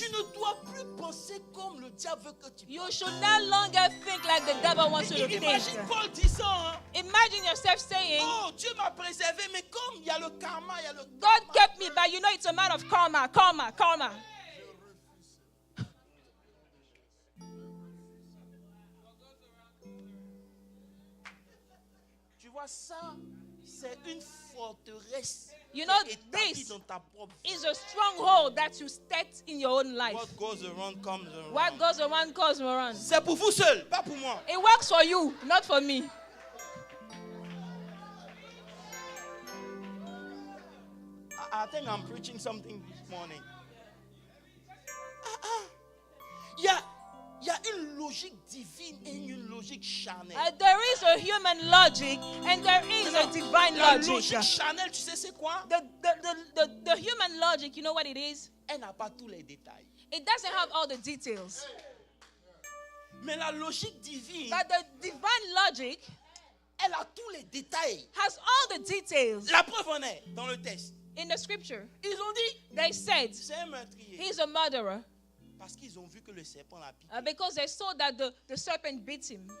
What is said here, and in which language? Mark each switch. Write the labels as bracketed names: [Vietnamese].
[French] tu ne dois plus penser comme le diable veut que tu [English] you [French] penses. [English] should no longer think like the devil wants you to think. [French] Imagine Paul disant, hein, [English] Imagine yourself saying, [French] oh, Dieu m'a préservé, mais comme il y a le karma, il y a le [English] God kept me, but you know it's a man of karma. [French] Tu vois, ça, c'est une forteresse [English] You know, [French] qui est établie [English] this [French] dans ta propre vie. [English] is a stronghold that you set in your own life. What goes around comes around. What goes around comes around. [French] C'est pour vous seul, pas pour moi. [English] It works for you, not for me. I think I'm preaching something this morning. [French] Il y a une logique divine et une logique charnelle. [English] There is a human logic and there is a divine [French] La [English] logic. [French] logique charnelle, tu sais c'est quoi? [English] The human logic, you know what it is? [French] Elle n'a pas tous les détails. [English] It doesn't have all the details. [French] Mais la logique divine, [English] But the divine logic [French] elle a tous les détails. [English] has all the details. [French] La preuve en est dans le texte. [English] In the scripture, [French] Ils ont dit, [English] they said [French] c'est un meurtrier. [English] he's a murderer [French] Parce qu'ils ont vu que le serpent l'a piqué. [English] because they saw that the serpent bit him.